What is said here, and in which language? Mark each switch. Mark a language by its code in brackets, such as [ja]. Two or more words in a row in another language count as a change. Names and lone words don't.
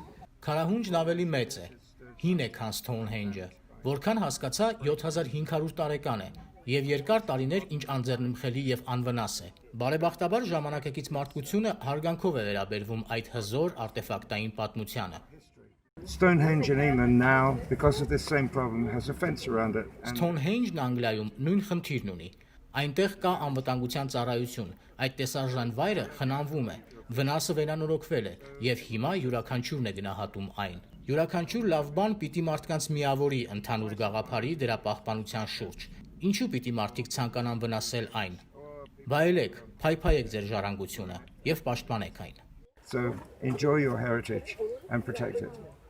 [hy] Քարահունջն ավելի մեծ է, հին է, քան Stonehenge-ը, որքան հասկացա 7500 տարեկան է եւ երկար տարիներ ինչ անձեռնմխելի եւ անվնաս է։ Բարեբախտաբար ժամանակակից մարդկությունը հարգանքով է վերաբերվում այդ հզոր արտեֆակտային պատմությանը։ [en] Stonehenge in England now, because of this same problem, has a fence around it. [hy] Stonehenge-ն Անգլիայում նույն խնդիրն ունի։ Այնտեղ կա անվտանգության ծառայություն, այդ տեսարժան վայրը խնամվում է, վնասը վերանորոգվել է եւ հիմա յուրաքանչյուրն է գնահատում այն։ Յուրաքանչյուր լավ բան պիտի մարդկանց միավորի ընդհանուր գաղափարի դրա պահպանության շուրջ։ Ինչու պիտի մարդիկ ցանկանան վնասել այն։ Վայելեք, փայփայեք ձեր ժառանգությունը եւ պաշտպանեք այն։ [en] So enjoy your heritage and protect it.